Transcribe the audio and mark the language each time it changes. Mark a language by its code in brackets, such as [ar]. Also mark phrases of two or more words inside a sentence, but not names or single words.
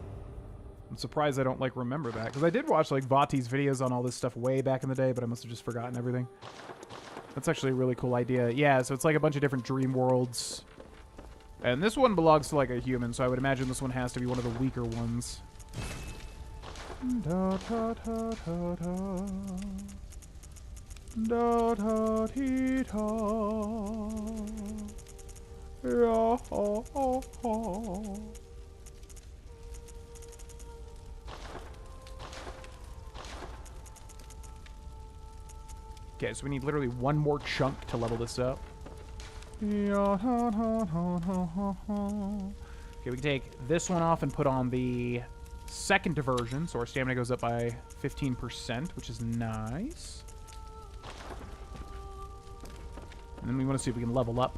[en] I'm surprised I don't, like, remember that. Because I did watch, like, Vati's videos on all this stuff way back in the day, but I must have just forgotten everything. That's actually a really cool idea. Yeah, so it's like a bunch of different dream worlds. And this one belongs to, like, a human, so I would imagine this one has to be one of the weaker ones. Da da da da da. Da da dee da. Ya ha ha ha. Okay, so we need literally one more chunk to level this up. Okay, we can take this one off and put on the second version, so our stamina goes up by 15%, which is nice. And then we want to see if we can level up.